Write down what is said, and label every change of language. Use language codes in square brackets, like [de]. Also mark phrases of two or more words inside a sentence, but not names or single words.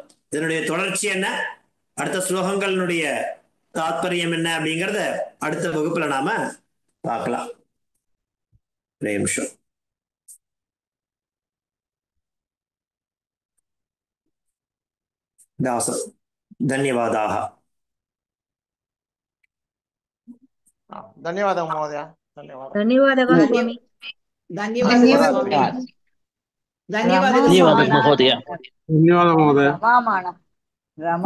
[ta] இதனுடைய தொடர்ச்சி என்ன, அடுத்த ஸ்லோகங்களுடைய தாத்பரியம் என்ன அப்படிங்கறத அடுத்த வகுப்புல நாம பார்க்கலாம். ஒரே நிமிஷம். [sa] दासम् धन्यवादाः. धन्यवादः महोदय. धन्यवादः. धन्यवादः स्वामी. धन्यवादः. धन्यवादः महोदय. धन्यवादः महोदय.